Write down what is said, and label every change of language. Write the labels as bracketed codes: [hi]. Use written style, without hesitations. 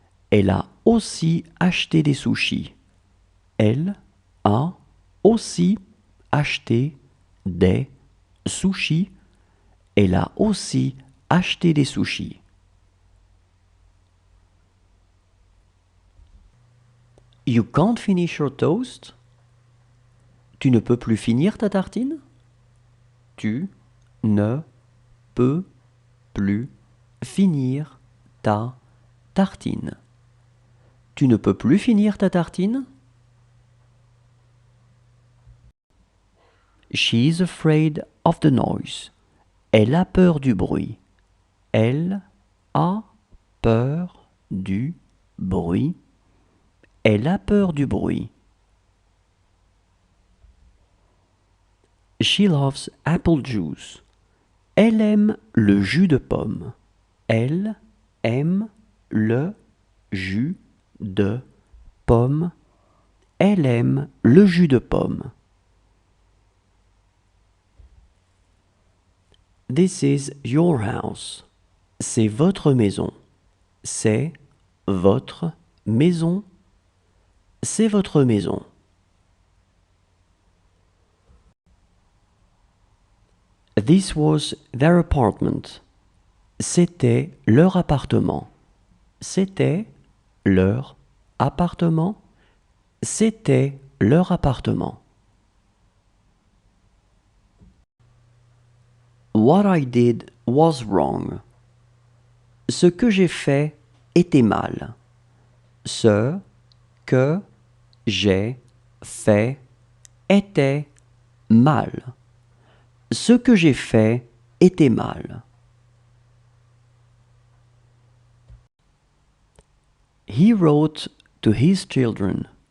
[fr] Elle a aussi acheté des sushis. Elle a aussi acheté des sushis. Elle a aussi acheté des sushis. [en] You can't finish your toast? [fr] Tu ne peux plus finir ta tartine? Tu ne peux plus finir ta tartine. Tu ne peux plus finir ta tartine? [en] She's afraid of the noise. [fr] Elle a peur du bruit. Elle a peur du bruit. Elle a peur du bruit. [en] She loves apple juice. [fr] Elle aime le jus de pomme. Elle aime le jus de pomme. Elle aime le jus de pomme. [en] This is your house. [fr] C'est votre maison. C'est votre maison. C'est votre maison. [en] This was their apartment. [fr] C'était leur appartement. C'était leur appartement. C'était leur appartement. [en] What I did was wrong. [fr] Ce que j'ai fait était mal. Ce que j'ai fait était mal. Ce que j'ai fait était mal. [en] He wrote to his children.